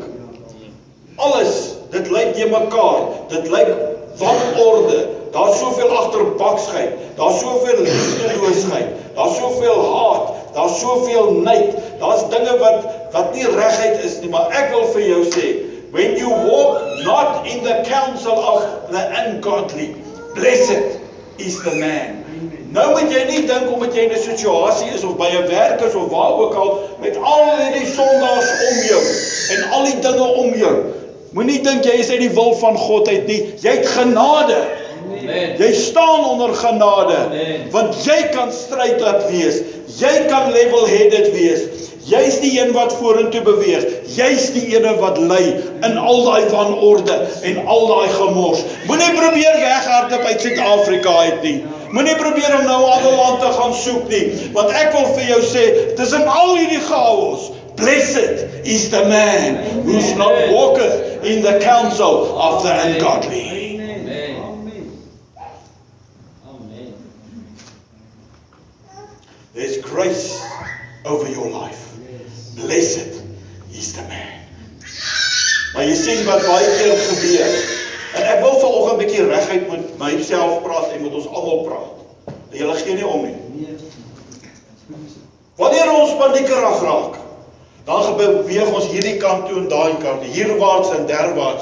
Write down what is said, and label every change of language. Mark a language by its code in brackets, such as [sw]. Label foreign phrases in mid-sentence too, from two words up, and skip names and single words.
[af] Alles, dit lyk te mekaar, dit lyk wanorde, daar's soveel agterbaksheid, daar's soveel liefdeloosheid, daar's soveel haat, daar's soveel nyd, daar's dinge wat nie reguit is nie, maar ek wil vir jou sê, [en] when you walk not in the counsel of the ungodly, blessed is the man. [af] Nou moet jy nie dink omdat jy in 'n situasie is of by 'n werk is of waar ook al met al hierdie sondaars om jou en al die dinge om jou. Moenie dink jy is uit die wil van God uit nie. Jy het genade. Amen. Jy staan onder genade. Amen. Want jy kan strydop wees. Jy kan level-headed wees. Jy's die een wat vorentoe beweeg. Jy's die ene wat lei in al daai wanorde en al daai gemors. Moenie probeer weghardloop uit Suid-Afrika uit nie. Moenie probeer om nou 'n ander land te gaan soek nie. Want ek wil vir jou sê, tussen al hierdie chaos, [en] blessed is the man who's not walketh in the counsel of the ungodly. There's grace over your life. Blessed is the man. [af] Maar jy sien wat baie keer gebeur. En ek wil vanoggend 'n bietjie reguit met myself praat en met ons almal praat. Julle gee nie om nie. Wanneer ons paniekerig raak, dan beweeg ons hierdie kant toe en daai kant, hierwaarts en derwaarts.